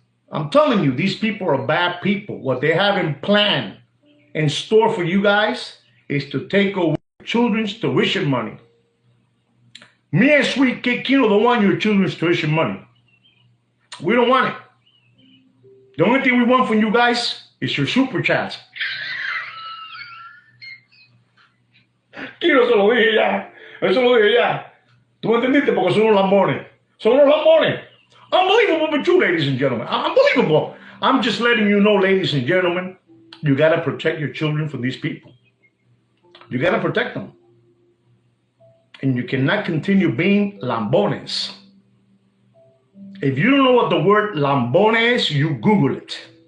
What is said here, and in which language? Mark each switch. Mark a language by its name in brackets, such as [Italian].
[English] I'm telling you, these people are bad people. What they have in plan, in store for you guys, is to take away children's tuition money. Me and Sweet Kid Kino don't want your children's tuition money. We don't want it. The only thing we want from you guys is your super chats. [Spanish] Kino, se lo dije ya. Eso lo dije ya. ¿Tú me entendiste? Porque son unos lambones. Son unos lambones. [English] Unbelievable but true, ladies and gentlemen. Unbelievable. I'm just letting you know, ladies and gentlemen, you got to protect your children from these people. You got to protect them. And you cannot continue being lambones. If you don't know what the word lambone is, you Google it.